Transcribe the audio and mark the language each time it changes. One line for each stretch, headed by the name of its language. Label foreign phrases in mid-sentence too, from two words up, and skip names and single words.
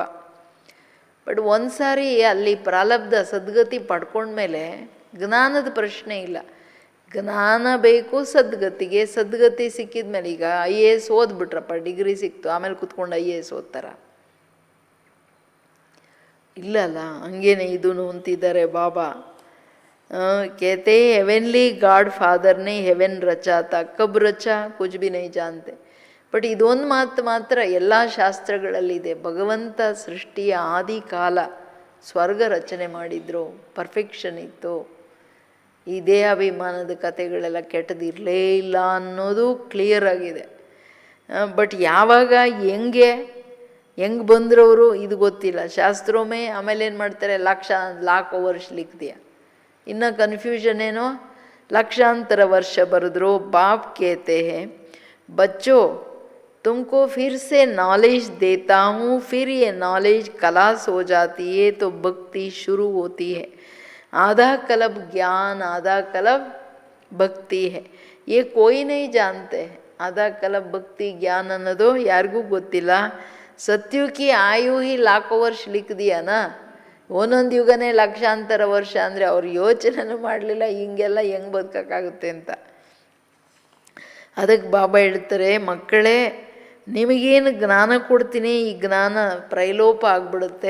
Kannada: ಬಟ್ ಒಂದು ಸಾರಿ ಅಲ್ಲಿ ಪ್ರಾರಬ್ಧ ಸದ್ಗತಿ ಪಡ್ಕೊಂಡ್ಮೇಲೆ ಜ್ಞಾನದ ಪ್ರಶ್ನೆ ಇಲ್ಲ. ಜ್ಞಾನ ಬೇಕು ಸದ್ಗತಿಗೆ. ಸದ್ಗತಿ ಸಿಕ್ಕಿದ ಮೇಲೆ ಈಗ IAS ಓದ್ಬಿಟ್ರಪ್ಪ, ಡಿಗ್ರಿ ಸಿಕ್ತು, ಆಮೇಲೆ ಕುತ್ಕೊಂಡು IAS ಓದ್ತಾರ? ಇಲ್ಲಲ್ಲ, ಹಂಗೇನೆ ಇದೂ ಅಂತಿದ್ದಾರೆ ಬಾಬಾ.
Hindi: कहते
English: heavenly God Father
Hindi: ने हेवन रचा था, कब रचा कुछ भी नहीं जानते.
Kannada: ಬಟ್ ಇದೊಂದು ಮಾತು ಮಾತ್ರ ಎಲ್ಲ ಶಾಸ್ತ್ರಗಳಲ್ಲಿದೆ, ಭಗವಂತ ಸೃಷ್ಟಿಯ ಆದಿ ಕಾಲ ಸ್ವರ್ಗ ರಚನೆ ಮಾಡಿದ್ರು, ಪರ್ಫೆಕ್ಷನ್ ಇತ್ತು. ಈ ದೇಹಾಭಿಮಾನದ ಕಥೆಗಳೆಲ್ಲ ಕೆಟ್ಟದಿರಲೇ ಇಲ್ಲ ಅನ್ನೋದು ಕ್ಲಿಯರ್ ಆಗಿದೆ. ಬಟ್ ಯಾವಾಗ ಹೆಂಗೆ ಬಂದ್ರವರು ಇದು ಗೊತ್ತಿಲ್ಲ. ಶಾಸ್ತ್ರೋಮೆ ಆಮೇಲೆ ಏನು ಮಾಡ್ತಾರೆ,
Hindi: लाख वर्ष लिख
Kannada: ಇನ್ನು ಕನ್ಫ್ಯೂಷನ್ ಏನೋ, ಲಕ್ಷಾಂತರ ವರ್ಷ ಬರೆದ್ರು.
Hindi: ಬಾಪ್ कहते हैं बच्चों तुमको फिर से नॉलेज देता हूँ, फिर ये नॉलेज खलास हो जाती है तो भक्ति शुरू होती है. आधा कल्प ज्ञान, आधा कल्प भक्ति है. ये कोई नहीं जानते हैं. आधा कल्प भक्ति ज्ञान
Kannada: ಅನ್ನೋದು ಯಾರಿಗೂ ಗೊತ್ತಿಲ್ಲ.
Hindi: सत्युकी आयु ही लाखों वर्ष लिख दिया ना,
Kannada: ಒಂದೊಂದು ಯುಗನೇ ಲಕ್ಷಾಂತರ ವರ್ಷ ಅಂದರೆ ಅವ್ರು ಯೋಚನೆನೂ ಮಾಡಲಿಲ್ಲ ಹಿಂಗೆಲ್ಲ ಹೆಂಗೆ ಬದುಕೋಕ್ಕಾಗುತ್ತೆ ಅಂತ. ಅದಕ್ಕೆ ಬಾಬಾ ಹೇಳ್ತಾರೆ, ಮಕ್ಕಳೇ ನಿಮಗೇನು ಜ್ಞಾನ ಕೊಡ್ತೀನಿ, ಈ ಜ್ಞಾನ ಪ್ರೈಲೋಪ ಆಗಿಬಿಡುತ್ತೆ.